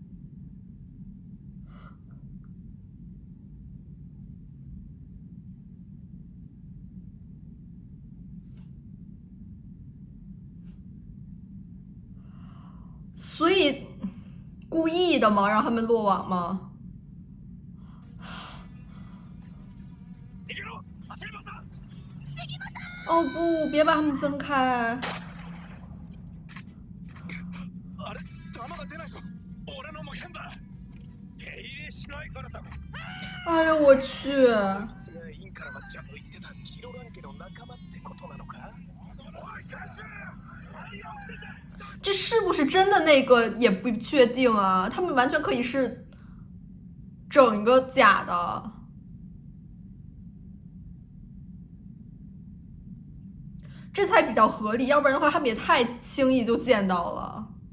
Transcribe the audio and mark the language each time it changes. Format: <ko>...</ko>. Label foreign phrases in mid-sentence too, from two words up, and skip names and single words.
<zh>所以故意的吗？让他们落网吗？哦不，别把他们分开！</zh> <ja>あれ、弾が出ないぞ。俺のも変だ。手入れしないからだ。</ja> <zh>哎呀，我去！</zh> <ja>インからマッチャの言ってたキロラン家の仲間ってことなのか？おい、返せ！何が起きてんだ！</ja> <zh>这是不是真的那个也不确定啊，他们完全可以是整一个假的。这才比较合理，要不然的话他们也太轻易就见到了。</zh>